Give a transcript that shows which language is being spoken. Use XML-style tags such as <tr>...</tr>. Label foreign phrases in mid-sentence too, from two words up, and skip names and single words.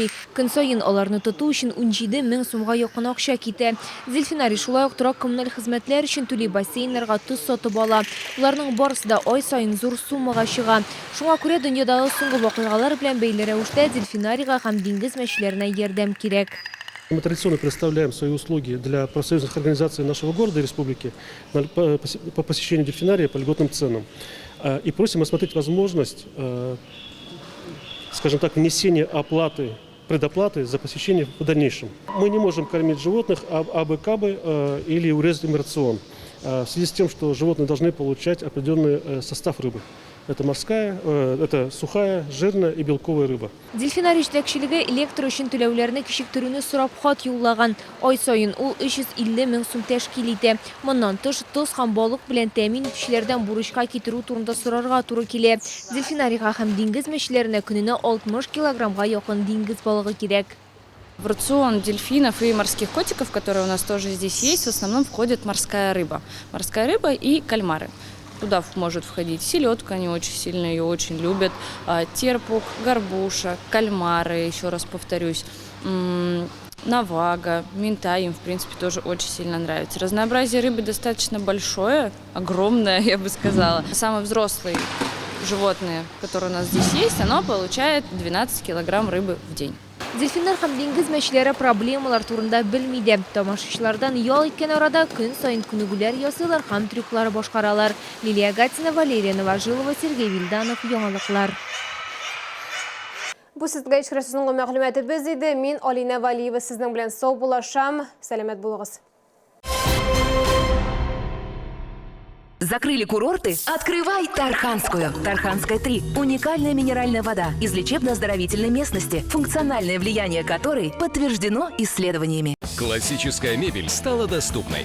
<tt>Көн саен аларны тоту өчен 17 мең сумга якын акча китә. Дельфинарий шулай ук торак коммуналь хезмәтләр өчен түли бассейннарга тоз сатып ала. Уларның барысы да ай саен зур суммага чыга. Шуңа күрә дөньядагы соңгы вакыйгалар белән бәйле рәвештә дельфинарийга һәм диңгез мәчеләренә ярдәм кирәк.</tt> <ru>Мы традиционно предоставляем свои услуги для профсоюзных организаций нашего города и республики по посещению дельфинария по льготным ценам. И просим рассмотреть возможность, скажем так, внесения предоплаты за посещение в дальнейшем. Мы не можем кормить животных абы-кабы или урезать им рацион, в связи с тем, что животные должны получать определенный состав рыбы. Это морская, это сухая, жирная и белковая рыба.</ru> <tt>Дельфинарий җитәкчелеге электр өчен түләүләрне кичектерүне сорап хат юллаган. Ай саен ул 350 мең сум тәшкил итә. Моннан тыш тоз һәм балык белән тәэмин итүчеләрдән бурычка китерү турында сорарга туры килә. Дельфинарийга һәм диңгез мәчеләренә көненә 60 килограммга якын диңгез балыгы кирәк.</tt> <ru>В рацион дельфинов и морских котиков, которые у нас тоже здесь есть, в основном входит морская рыба. Морская рыба и кальмары. Туда может входить селедка, они очень сильно ее очень любят, терпук, горбуша, кальмары, еще раз повторюсь, навага, минтай им, в принципе, тоже очень сильно нравится. Разнообразие рыбы достаточно большое, огромное, я бы сказала. Самые взрослые животные, которые у нас здесь есть, оно получает 12 килограмм рыбы в день.</ru> <tt>Дельфиннар һәм диңгез мәчеләре проблемалар турында белмиде. Тамашачылардан ял иткән арада көн саен күнегүләр ясыйлар һәм трюклар башкаралар. Лилия Гатина, Валерия Новожилова, Сергей Вильданов, Яңалыклар. Бу сезгә ишкерәсенең мәгълүматы иде. Мин Алина Валиева сезнең белән сау булашам. Сәламәт булыгыз.</tt> <ru>Закрыли курорты? Открывай Тарханскую. Тарханская 3. Уникальная минеральная вода из лечебно-оздоровительной местности, функциональное влияние которой подтверждено исследованиями. Классическая мебель стала доступной.</ru>